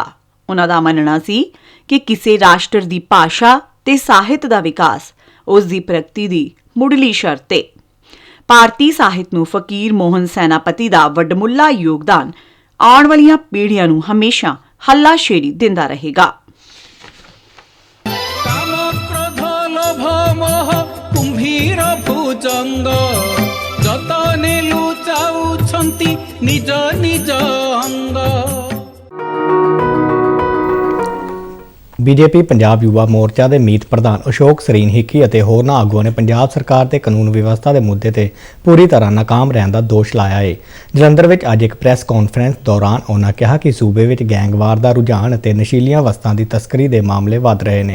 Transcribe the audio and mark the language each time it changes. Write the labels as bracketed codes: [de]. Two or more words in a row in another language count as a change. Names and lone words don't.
[pa] ਉਹਨਾਂ ਦਾ ਮੰਨਣਾ ਸੀ ਕਿ ਕਿਸੇ ਰਾਸ਼ਟਰ ਦੀ ਭਾਸ਼ਾ ਤੇ ਸਾਹਿਤ ਦਾ ਵਿਕਾਸ ਉਸ ਦੀ ਪ੍ਰਗਤੀ ਦੀ ਮੁੱਢਲੀ ਸ਼ਰਤ ਹੈ। ਭਾਰਤੀ ਸਾਹਿਤ ਨੂੰ ਫਕੀਰ ਮੋਹਨ ਸੈਨਾਪਤੀ ਦਾ ਵੱਡਮੁੱਲਾ ਯੋਗਦਾਨ ਆਉਣ ਵਾਲੀਆਂ ਪੀੜ੍ਹੀਆਂ ਨੂੰ ਹਮੇਸ਼ਾ ਹੱਲਾਸ਼ੇਰੀ ਦਿੰਦਾ ਰਹੇਗਾ। [or] କାମ କ୍ରୋଧ ଲୋଭ ମୋହ କୁମ୍ଭୀର ଭୁଜଙ୍ଗ ଯତନେ ଲୁଚାଉଛନ୍ତି ନିଜ ନିଜ ଅଙ୍ଗ। [pa] ਬੀਜੇਪੀ ਪੰਜਾਬ ਯੁਵਾ ਮੋਰਚਾ ਦੇ ਮੀਤ ਪ੍ਰਧਾਨ ਅਸ਼ੋਕ ਸਰੀਨ ਹਿੱਕੀ ਅਤੇ ਹੋਰਨਾਂ ਆਗੂਆਂ ਨੇ ਪੰਜਾਬ ਸਰਕਾਰ ਤੇ ਕਾਨੂੰਨ ਵਿਵਸਥਾ ਦੇ ਮੁੱਦੇ ਤੇ ਪੂਰੀ ਤਰ੍ਹਾਂ ਨਾਕਾਮ ਰਹਿਣ ਦਾ ਦੋਸ਼ ਲਾਇਆ ਹੈ। ਜਲੰਧਰ ਵਿੱਚ ਅੱਜ ਇੱਕ ਪ੍ਰੈਸ ਕਾਨਫਰੰਸ ਦੌਰਾਨ ਉਹਨਾਂ ਕਿਹਾ ਕਿ ਸੂਬੇ ਵਿੱਚ ਗੈਂਗਵਾਰ ਦਾ ਰੁਝਾਨ ਅਤੇ ਨਸ਼ੀਲੀਆਂ ਵਸਤਾਂ ਦੀ ਤਸਕਰੀ ਦੇ ਮਾਮਲੇ ਵੱਧ ਰਹੇ ਨੇ।